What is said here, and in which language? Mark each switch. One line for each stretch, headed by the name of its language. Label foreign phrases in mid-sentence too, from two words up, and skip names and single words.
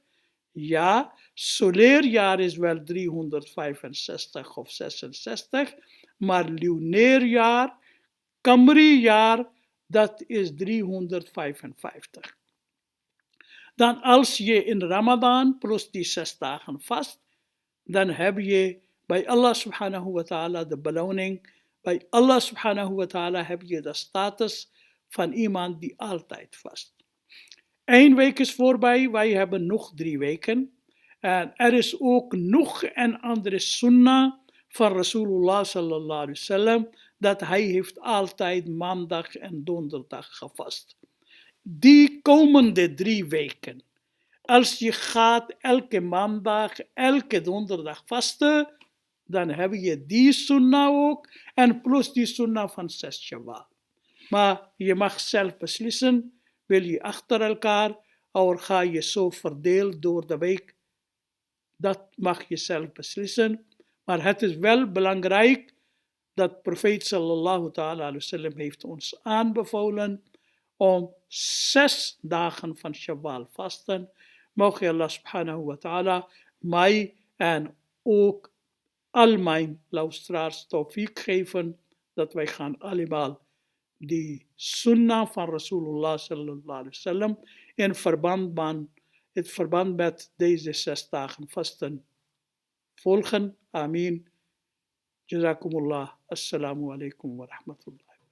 Dutch: Ja, soleerjaar is wel 365 of 66, maar luneerjaar, Qamarijaar, dat is 355. Dan als je in Ramadan plus die 6 dagen vast, dan heb je bij Allah
Arabic: سبحانه وتعالى
Dutch: de beloning. Bij Allah
Arabic: سبحانه وتعالى
Dutch: heb je de status van iemand die altijd vast. 1 week is voorbij, wij hebben nog 3 weken. En er is ook nog een andere sunnah van Rasulullah
Arabic: صلى الله عليه وسلم,
Dutch: dat hij heeft altijd maandag en donderdag gevast. Die komende 3 weken, als je gaat elke maandag, elke donderdag vasten, dan heb je die sunnah ook en plus die sunnah van 6 Shawwal. Maar je mag zelf beslissen, wil je achter elkaar of ga je zo verdeeld door de week, dat mag je zelf beslissen. Maar het is wel belangrijk dat profeet
Arabic: صلى الله تعالى عليه وسلم
Dutch: heeft ons aanbevolen om 6 dagen van Shawwal vasten. Mogen Allah
Arabic: سبحانه وتعالى
Dutch: mij en ook al mijn luisteraars tawfiq geven dat wij gaan allemaal die sunnah van Rasulullah
Arabic: صلى الله عليه وسلم
Dutch: in verband met deze 6 dagen vasten volgen.
Arabic: آمين. جزاكم الله. السلام عليكم ورحمة الله.